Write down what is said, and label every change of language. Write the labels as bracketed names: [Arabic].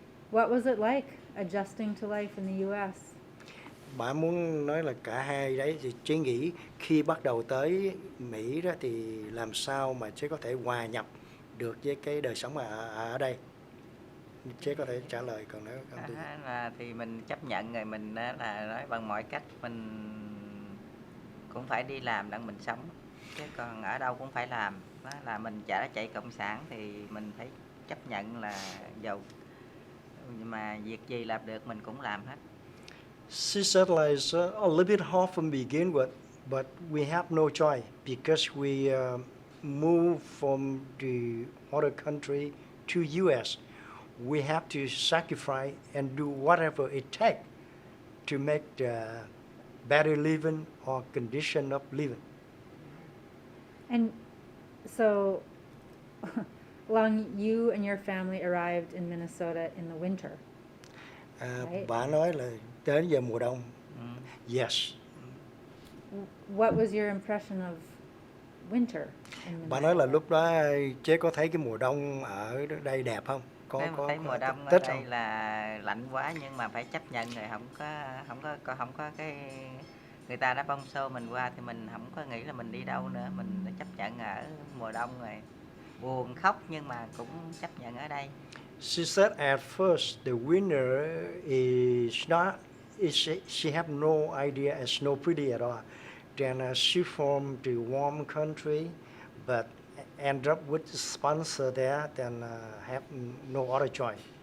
[English] What was it like adjusting to life in the U.S.? [Vietnamese] Bạn muốn nói là cả hai đấy thì Chế nghĩ khi bắt đầu tới Mỹ đó thì làm sao mà Chế có thể hòa nhập được với cái đời sống ở đây. Chế có thể trả lời còn nếu không thì... Là thì mình chấp nhận rồi, mình là nói bằng mọi cách mình cũng phải đi làm để mình sống, chứ còn ở đâu cũng phải làm. Đó là mình chạy cộng sản thì mình phải chấp nhận là dầu mà việc gì làm được mình cũng làm hết. [English] She said like it's a little bit hard from begin with, but we have no choice because we moved from the other country to U.S. We have to sacrifice and do whatever it takes to make the better living or condition of living. And so, Long, you and your family arrived in Minnesota in the winter. Right. [Vietnamese] Bà nói là đến giờ mùa đông. [English] Yes. What was your impression of winter in [Vietnamese] Bà nói là [English] Minnesota? [Vietnamese] lúc đó Chế có thấy cái mùa đông ở đây đẹp không? Thấy mùa đông ở thích đây không? là lạnh quá nhưng mà phải chấp nhận rồi, không có cái người ta đã bông xô mình qua thì mình không có nghĩ là mình đi đâu nữa, mình đã chấp nhận ở mùa đông rồi, buồn khóc nhưng mà cũng chấp nhận ở đây. [English] She said at first the winter is not, she have no idea it's no pretty at all. Then she from the warm country, but end up with sponsor there, then have no other choice.